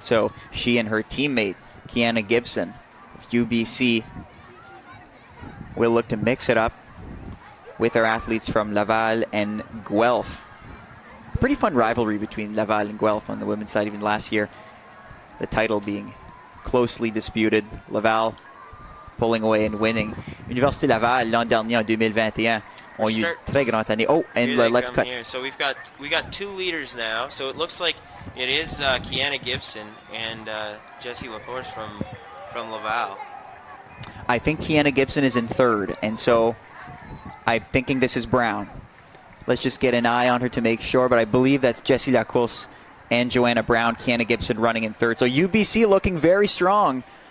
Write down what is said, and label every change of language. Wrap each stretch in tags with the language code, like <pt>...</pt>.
<en>So she and her teammate, Kiana Gibson of UBC, will look to mix it up with our athletes from Laval and Guelph. Pretty fun rivalry between Laval and Guelph on the women's side, even last year. The title being closely disputed. Laval pulling away and winning.</en> <fr>Université Laval, l'an dernier, en 2021, ont eu très grande année.</fr> <en>Oh, and let's cut. Here. So we got 2 leaders now. So it looks like it is Kiana Gibson and Jessie Lacourse from Laval. I think Kiana Gibson is in third, and so I'm thinking this is Brown. Let's just get an eye on her to make sure, but I believe that's Jessie Lacourse and Joanna Brown, Kiana Gibson running in third. So UBC looking very strong.</en>